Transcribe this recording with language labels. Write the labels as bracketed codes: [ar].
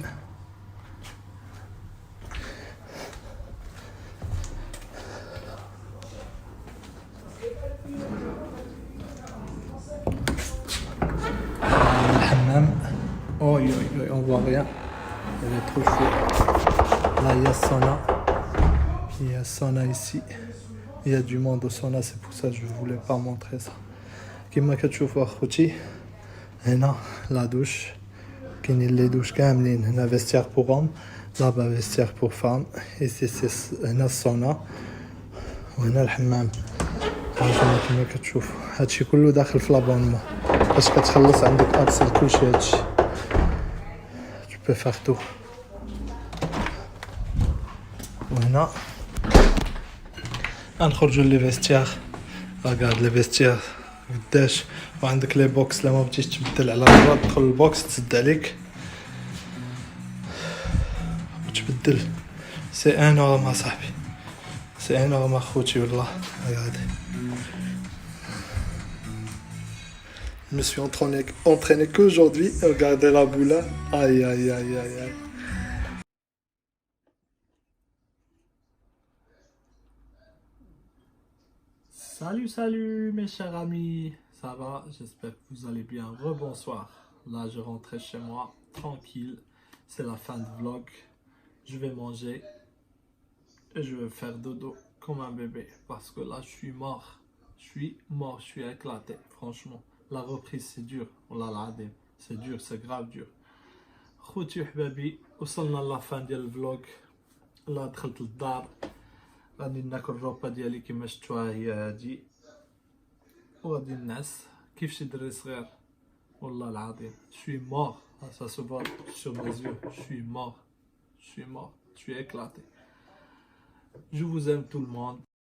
[fr] Le hammam. Oh, on voit rien. Il est trop chaud. Là, il y a le sauna. Il y a sauna ici. Il y a du monde au sauna, c'est pour ça que je ne voulais pas montrer ça. [ar] كما كتشوفوا اخوتي هنا لا دوش كاينين لي دوش كاملين. [fr] هنا فيستير بور هوم، لابا فيستير بور فام، ايسي هنا السونا [ar] وهنا الحمام. هانتوما كما كتشوفوا هادشي كله داخل في لابونمون. باش كتخلص عندك اكسل كلشي هادشي. [fr] Tu peux faire tout. [ar] وهنا غنخرجوا لي فيستير. ركارد لي فيستير قداش، وعندك لي بوكس لما بغيتيش تبدل على الرا تدخل البوكس تسد عليك وتبدل. [fr] سي انورم اصاحبي، سي انورم [ar] اخوتي والله. [fr] ركارد Je me suis entraîné qu'aujourd'hui. Regardez la boule. Aïe aïe aïe aïe aïe. Salut mes chers amis, ça va? J'espère que vous allez bien. Rebonsoir. Là je rentrais chez moi, tranquille. C'est la fin de vlog. Je vais manger et je vais faire dodo comme un bébé. Parce que là je suis mort. Je suis éclaté. Franchement, la reprise c'est dur. [ar] والله العظيم [fr] c'est dur, c'est grave dur. [ar] خوتي وحبابي وصلنا لافان ديال الفلوج. لا دخلت للدار، غادي ناكل الروبا ديالي كما شفتوها هي هادي، وغادي نعس كيف شي دري صغير. والله العظيم [fr] je suis mort, ça se voit sur mes yeux. Je suis mort, je suis éclaté. Je vous aime tout le monde.